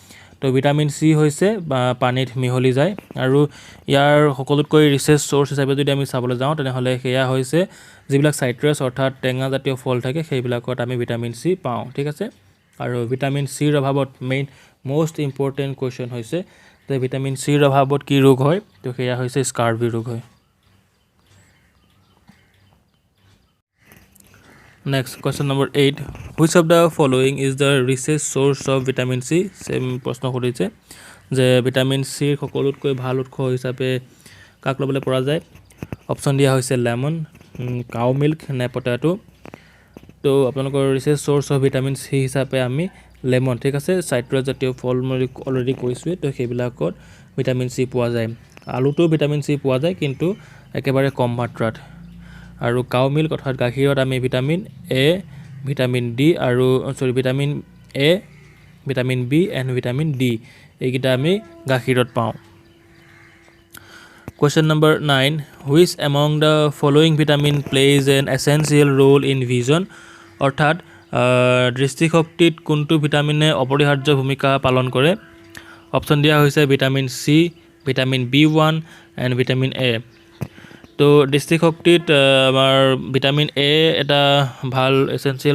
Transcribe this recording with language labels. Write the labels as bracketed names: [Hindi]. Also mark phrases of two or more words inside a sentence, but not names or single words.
[Assamese] তো তো ভিটামিন চি হৈছে পানীত মিহলি যায় আৰু ইয়াৰ সকলোতকৈ [English] richest source [Assamese] হিচাপে যদি আমি চাবলৈ যাওঁ তেনেহ'লে সেয়া হৈছে যিবিলাক চাইট্ৰাছ অৰ্থাৎ টেঙা জাতীয় ফল থাকে সেইবিলাকত আমি ভিটামিন চি পাওঁ ঠিক আছে আৰু ভিটামিন চিৰ অভাৱত [English] most important question [Assamese] হৈছে যে ভিটামিন চিৰ অভাৱত কি ৰোগ হয় তো সেয়া হৈছে স্কাৰ্ভি ৰোগ হয় [English] Next, question number 8. Which of the following is the richest source of vitamin C? [Assamese] Same প্ৰশ্ন কৰিছে যে ভিটামিন চিৰ সকলোতকৈ ভাল উৎস হিচাপে কাক ল'বলৈ পৰা যায় অপশ্যন দিয়া হৈছে [English] lemon cow milk [Assamese] নে পটেটো তো আপোনালোকৰ [English] richest source of vitamin C [Assamese] হিচাপে আমি লেমন ঠিক আছে চাইট্ৰাছ জাতীয় ফল মই অলৰেডি কৈছোঁৱেই তো সেইবিলাকত ভিটামিন চি পোৱা যায় আলুটো ভিটামিন চি পোৱা যায় কিন্তু একেবাৰে কম মাত্ৰাত আৰু [English] cow milk [Assamese] অৰ্থাৎ গাখীৰত আমি ভিটামিন এ ভিটামিন ডি আৰু ভিটামিন এ [English] vitamin B and vitamin D [Assamese] এইকেইটা আমি গাখীৰত পাওঁ [English] Question number 9. Which among the following vitamin plays an essential role in vision? [Assamese] অৰ্থাৎ দৃষ্টিশক্তিত কোনটো ভিটামিনে অপৰিহাৰ্য ভূমিকা পালন কৰে অপশ্যন দিয়া হৈছে ভিটামিন চি [English] vitamin B1 and vitamin A [Assamese] তো দৃষ্টিশক্তিত আমাৰ ভিটামিন এ এটা ভাল এছেঞ্চিয়েল